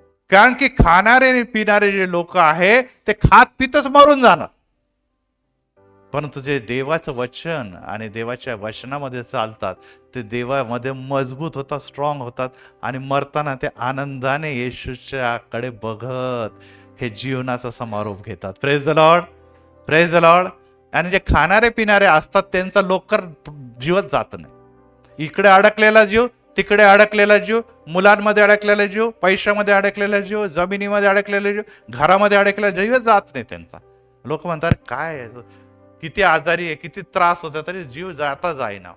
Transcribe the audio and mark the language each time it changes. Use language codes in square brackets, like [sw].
[mr] कारण की खाणारे आणि पिणारे जे लोक आहे ते खात पितच मरून जाणार. परंतु जे देवाचं वचन आणि देवाच्या वचनामध्ये चालतात ते देवामध्ये मजबूत होतात, स्ट्रॉंग होतात. आणि मरताना ते आनंदाने येशूच्याकडे बघत हे जीवनाचा समारोप घेतात. [en] Praise the lord, praise the lord. [mr] आणि जे खाणारे पिणारे असतात त्यांचा लवकर जीवच जात नाही. इकडे अडकलेला जीव तिकडे अडकलेला जीव, मुलांमध्ये अडकलेला जीव, पैशामध्ये अडकलेला जीव, जमिनीमध्ये अडकलेला जीव, घरामध्ये अडकलेला जीव जात नाही त्यांचा. लोक म्हणतात काय किती आजारी आहे, किती त्रास होता, तरी जीव जाता जाईना.